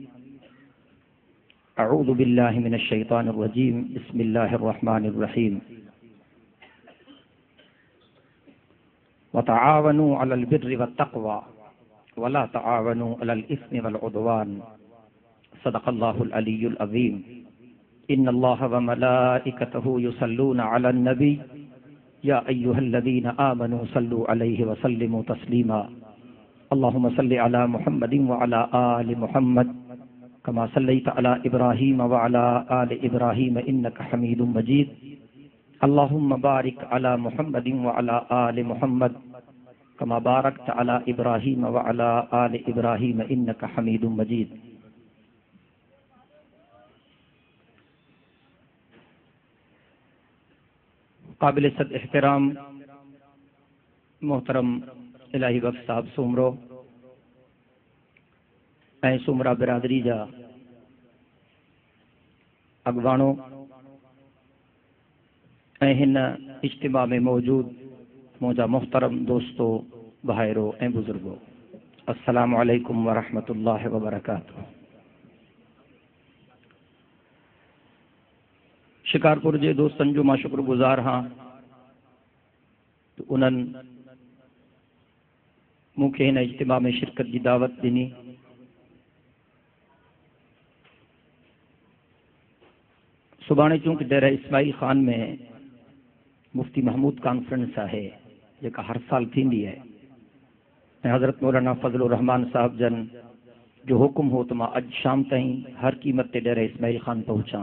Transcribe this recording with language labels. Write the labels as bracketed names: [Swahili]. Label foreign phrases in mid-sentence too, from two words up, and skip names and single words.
[Arabic] أعوذ بالله من الشيطان الرجيم بسم الله الرحمن الرحيم. وتعاونوا على البر والتقوى ولا تعاونوا على الإثم والعدوان. صدق الله العلي العظيم. إن الله وملائكته يصلون على النبي يا أيها الذين آمنوا صلوا عليه وسلموا تسليما. اللهم صل على محمد وعلى آل محمد كما صليت على إبراهيم وعلى آل إبراهيم إنك حميد مجيد. اللهم بارك على محمد وعلى آل محمد كما باركت على إبراهيم وعلى آل إبراهيم إنك حميد مجيد. [Sindhi] काबिल सद एहतराम मोहतरम इलाही बख्श साहब सुमरो ऐं सुमरा बिरादरी जा अगवाणो ऐं हिन इज्तिमा में मौजूद मुंहिंजा मोहतरम दोस्तो भाइरो ऐं बुजुर्गो, [Arabic] السلام عليكم ورحمة الله وبركاته. [Sindhi] शिकारपुर जे दोस्तन जो मां शुक्रगुजार हाँ तो उन्हनि मूंखे हिन इज्तिमा में शिरकत की दावत ॾिनी। सुभाणे चूंकि डेरा इस्माइल खान में मुफ्ती महमूद कॉन्फ्रेंस है जेका हर साल थींदी है ऐं हज़रत मौलाना फजलुर रहमान साहब जन जो हुक्म हो तो मां अज शाम ताईं हर कीमत ते डेरा इस्माइल खान पहुंचा।